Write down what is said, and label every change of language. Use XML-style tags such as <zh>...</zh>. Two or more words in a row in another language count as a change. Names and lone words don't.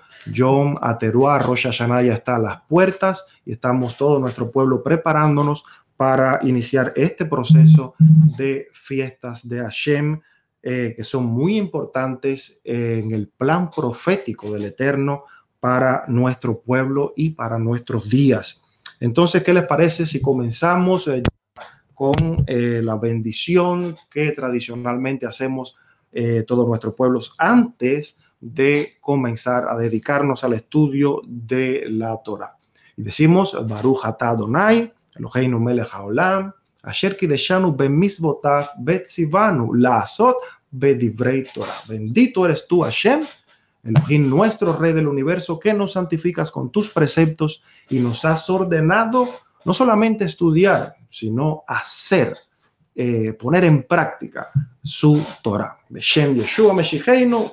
<es>Yom Teruah, Rosh Hashanah ya está a las puertas, y estamos todo nuestro pueblo preparándonos para iniciar este proceso de fiestas de Hashem, que son muy importantes en el plan profético del Eterno para nuestro pueblo y para nuestros días. Entonces, ¿qué les parece si comenzamos con la bendición que tradicionalmente hacemos todos nuestros pueblos antes de comenzar a dedicarnos al estudio de la Torá? Y decimos:</es> <he>ברוך אתה אדוני אלוהינו מלך העולם אשר קידשנו במצוותיו וציוונו לעשות בדברי תורה.</he> <es>Bendito eres tú, Hashem, Elohim, nuestro Rey del universo, que nos santificas con tus preceptos y nos has ordenado no solamente estudiar, sino hacer, poner en práctica su Torah.</es> <he>בשם ישוע משיחנו.</he>